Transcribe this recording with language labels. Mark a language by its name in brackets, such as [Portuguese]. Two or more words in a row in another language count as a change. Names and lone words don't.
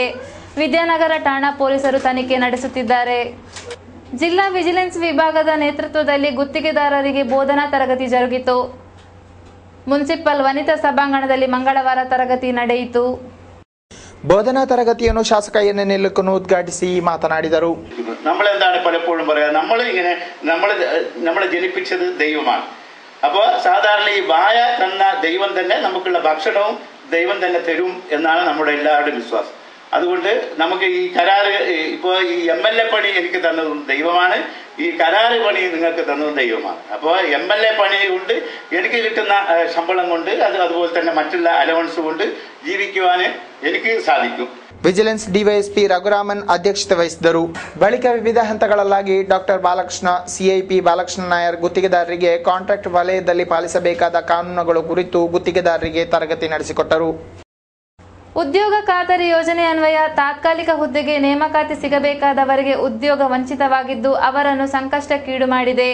[Kannada] ವಿದ್ಯಾನಗರ ಠಾಣಾ ಪೊಲೀಸರು ತನಿಖೆ ನಡೆಸುತ್ತಿದ್ದಾರೆ. ಜಿಲ್ಲಾ ವಿಜಿಲೆನ್ಸ್ ವಿಭಾಗದ ನೇತೃತ್ವದಲ್ಲಿ ಗುತ್ತಿಗೆದಾರರಿಗೆ ಬೋಧನಾ ತರಗತಿ ಜರುಗಿತು. ಮುನ್ಸಿಪಲ್ ವನಿತಾ ಸಭಾಂಗಣದಲ್ಲಿ ಮಂಗಳವಾರ ತರಗತಿ ನಡೆಯಿತು. ಬೋಧನಾ തരഗതിಯನ್ನು ಶಾಸಕ ಎನ್ ನೆಲ್ಲುಕನ್ನು ಉದ್ಘಾಟಿಸಿ മാതനാടിದರು. [Malayalam] നമ്മളെന്താണ് പലപ്പോഴും പറയാ, നമ്മളെ ജനിപ്പിച്ചത് ദൈവമാണ്. അപ്പോൾ സാധാരണ ഈ വായ തന്ന ദൈവം തന്നെ നമുക്കുള്ള ഭക്ഷണവും ദൈവം തന്നെ തരും എന്നാണ് നമ്മുടെ എല്ലാവരുടെയും വിശ്വാസം. അതുകൊണ്ട് നമുക്ക് ഈ കരാറ് ഈ MLA പണി എനിക്ക് തന്നതും ദൈവമാണ്, ഈ കരാറ് പണി നിങ്ങൾക്ക് തന്നതും ദൈവമാണ്. അപ്പോൾ MLA പണി കൊണ്ട് എനിക്ക് കിട്ടുന്ന ശമ്പളം കൊണ്ട് അതുപോലെ തന്നെ മറ്റുള്ള അലവൻസ് കൊണ്ട് ജീവിക്കുവാൻ എനിക്ക് ಸಾಧಿക്കും. [Kannada] ವಿಜಿಲೆನ್ಸ್ ಡಿವೈಎಸ್ಪಿ ರಘುರಾಮನ್ ಅಧ್ಯಕ್ಷತೆ ವಹಿಸಿದರು. ಬಳಿಕ ವಿವಿಧ ಹಂತಗಳಲ್ಲಾಗಿ ಡಾಕ್ಟರ್ ಬಾಲಕೃಷ್ಣ, CIP ಬಾಲಕೃಷ್ಣ ನಾಯರ್ ಗುತ್ತಿಗೆದಾರರಿಗೆ ಕಾಂಟ್ರಾಕ್ಟ್ ವಲಯದಲ್ಲಿ ಪಾಲಿಸಬೇಕಾದ ಕಾನೂನುಗಳು ಕುರಿತು ಗುತ್ತಿಗೆದಾರರಿಗೆ ತರಗತಿ ನಡೆಸಿಕೊಟ್ಟರು. ಉದ್ಯೋಗ ಖಾತರಿ ಯೋಜನೆ ಅನ್ವಯ ತಾತ್ಕಾಲಿಕ ಹುದ್ದೆಗೆ ನೇಮಕಾತಿ ಸಿಗಬೇಕಾದವರಿಗೆ ಉದ್ಯೋಗ ವಂಚಿತವಾಗಿದ್ದು ಅವರನ್ನು ಸಂಕಷ್ಟಕ್ಕೀಡು ಮಾಡಿದೆ.